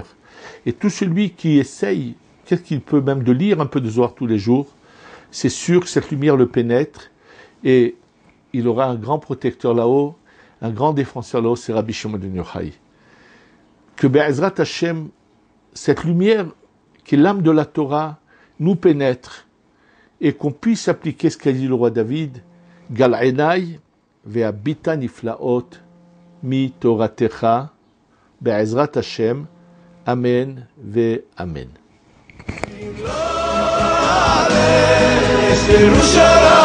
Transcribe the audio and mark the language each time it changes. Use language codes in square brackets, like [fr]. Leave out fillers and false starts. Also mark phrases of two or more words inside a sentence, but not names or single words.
[fr] Et tout celui qui essaye, qu'est-ce qu'il peut même de lire un peu de Zohar tous les jours, c'est sûr que cette lumière le pénètre et il aura un grand protecteur là-haut, un grand défenseur là-haut, c'est Rabbi Shimon ben Yochai. Que [he] בעזרת השם, [fr] cette lumière qui est l'âme de la Torah, nous pénètre et qu'on puisse appliquer ce qu'a dit le roi David, [he] גל עיני ואביטה נפלאות מתורתך בעזרת השם, אמן ואמן.